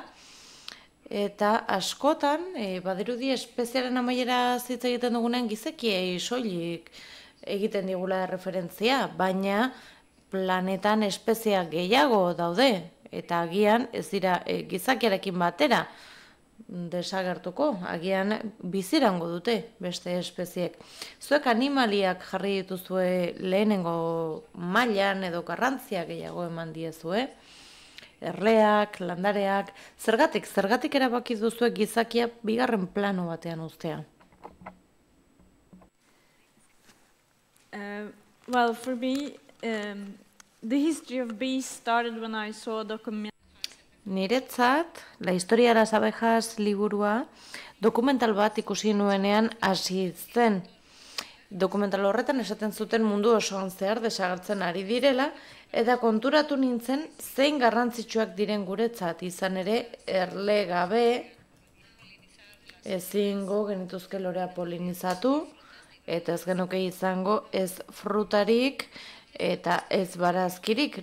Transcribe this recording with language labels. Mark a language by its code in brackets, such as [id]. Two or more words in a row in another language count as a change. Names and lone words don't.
[eu] Eta askotan, badirudi espeziaren amaiera hitz egiten dugunen gizekiei soilik egiten digula referentzia, baina planetan espeziak gehiago daude, eta agian ez dira gizakiarekin batera desagertuko, agian bizirango dute beste espeziek. Zuek animaliak jarri dituzue lehenengo mailan edo garrantzia gehiago eman diezue, erleak, landareak, zergatik erabaki duzue gizakia bigarren plano batean uztea? [en] Well, for me, the history of bees started when I saw a documentary. [eu] Niretzat, La historia de las abejas liburua, dokumental bat ikusi nuenean hasi zen. Dokumental horretan esaten zuten mundu osoan zehar desagertzen ari direla, eta konturatu nintzen zein garrantzitsuak diren guretzat, izan ere erle gabe ezingo genituzke lorea polinizatu, eta ez genuke izango ez frutarik eta ez barazkirik.